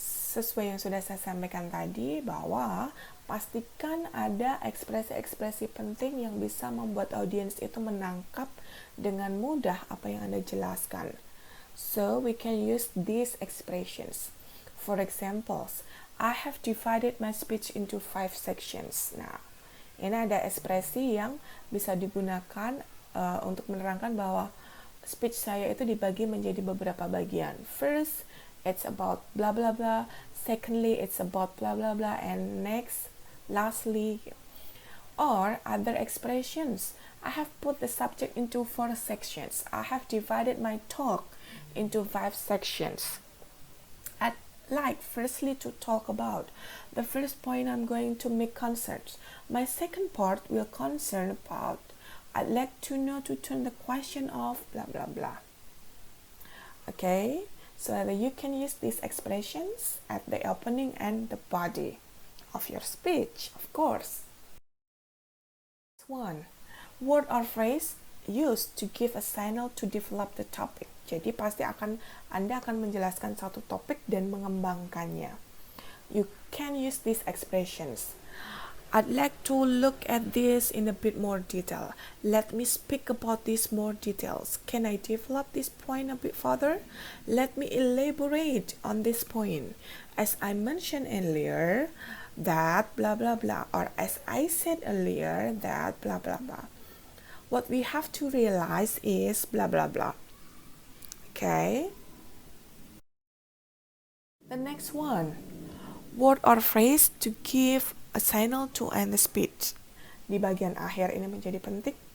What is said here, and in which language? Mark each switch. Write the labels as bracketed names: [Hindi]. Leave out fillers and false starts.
[Indonesian] Sesuai yang sudah saya sampaikan tadi, bahwa pastikan ada ekspresi-ekspresi penting yang bisa membuat audiens itu menangkap dengan mudah apa yang Anda jelaskan. [English] So, we can use these expressions. For examples, I have divided my speech into 5 sections. [Indonesian] Nah, ini ada ekspresi yang bisa digunakan untuk menerangkan bahwa speech saya itu dibagi menjadi beberapa bagian. [English] First, it's about blah blah blah. Secondly, it's about blah blah blah. And next, lastly. Or other expressions. I have put the subject into 4 sections. I have divided my talk into 5 sections. I'd like firstly to talk about the first point I'm going to make concerns. My second part will concern about I'd like to know to turn the question of blah blah blah. Okay, so you can use these expressions at the opening and the body of your speech, of course. One, word or phrase used to give a signal to develop the topic. [Indonesian] Jadi pasti Anda akan menjelaskan satu topik dan mengembangkannya. [English] You can use these expressions. I'd like to look at this in a bit more detail. Let me speak about this more details. Can I develop this point a bit further? Let me elaborate on this point. As I mentioned earlier, that blah blah blah, or as I said earlier, that blah blah blah. What we have to realize is blah blah blah. Okay? The next one. Word or phrase to give a signal to end the speech. [Indonesian] Di bagian akhir ini menjadi penting.